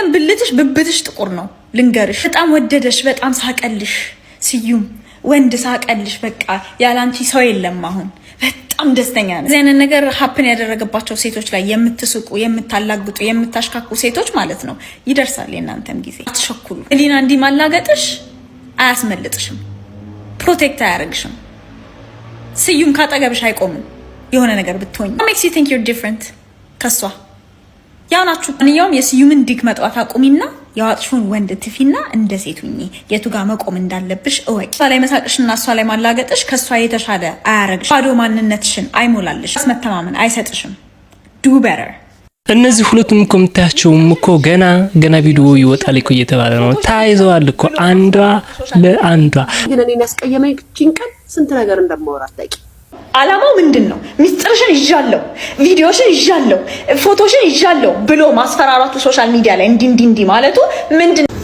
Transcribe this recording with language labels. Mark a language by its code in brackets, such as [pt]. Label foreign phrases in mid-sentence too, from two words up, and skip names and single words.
[am] ብብትሽ ጥቁር ነው ልንገርሽ። በጣም ወደደሽ፣ በጣም ሳቀልሽ። ስዩም ወንድ ሳቀልሽ። በቃ ያላንቺ ሰው የለም። አሁን በጣም ደስተኛ ነኝ። እዚህ አይነት ነገር ሀፕን ያደረገባቸው ሴቶች ላይ የምትስቁ፣ የምታላግጡ፣ የምታሽካኩ ሴቶች ማለት ነው ይደርሳል የእናንተም ጊዜ። አትሸኩሉ። ሊና እንዲህ ማላገጥሽ አያስመልጥሽም፣ ፕሮቴክት አያደርግሽም። ስዩም ካጠገብሽ አይቆምም። የሆነ ነገር ብትሆኝ [en] makes you think you're different [am] ከሷ ያው ናችሁ። ማንኛውም የስዩምን ዲክ መጥዋት አቁሚና ያዋጥሽውን ወንድ ትፊና እንደ ሴት ሁኚ። የቱ ጋር መቆም እንዳለብሽ እወቂ። እሷ ላይ መሳቅሽና እሷ ላይ ማላገጥሽ ከሷ የተሻለ አያረግሽ። ባዶ ማንነትሽን አይሞላልሽ። መተማመን አይሰጥሽም። [en] do better። [am] እነዚህ ሁለቱም እኮ የምታያቸውም እኮ ገና ቪዲዮ ይወጣል እኮ እየተባለ ነው። ታይዘዋል እኮ አንዷ ለአንዷ። ግን እኔን ያስቀየመኝ ጭንቀት ስንት ነገር እንደማወራት ታውቂ። አላማው ምንድን ነው? ሚስጥርሽን ይዣለሁ፣ ቪዲዮሽን ይዣለሁ፣ ፎቶሽን ይዣለሁ ብሎ ማስፈራራቱ [en] social media [am] ላይ እንዲ ማለቱ ምንድን ነው?